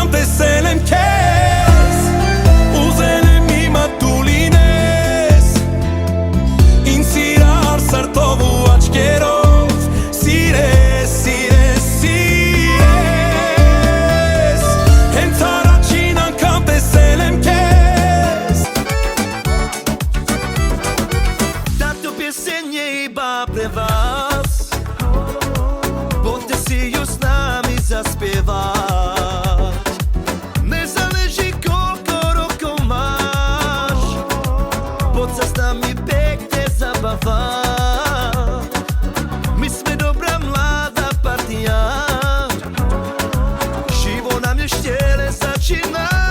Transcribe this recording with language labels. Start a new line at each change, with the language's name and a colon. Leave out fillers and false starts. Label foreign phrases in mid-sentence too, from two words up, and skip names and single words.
Armenian: տեսել եմ քեզ, ուզել եմ իմը դու լինես, ինձ սիրահար սրտով ու աչքերով, սիրես, սիրես, սիրես, հենց առաջին անգամ տեսել եմ քեզ.
Slovak: Tanto piosennie iba pre was, Poďte si ju s nami zaspievať, nezáleží koľko rokov máš, poď sa s nami pekne zabávať, my sme dobrá mladá partia, živo nám ešte len začína.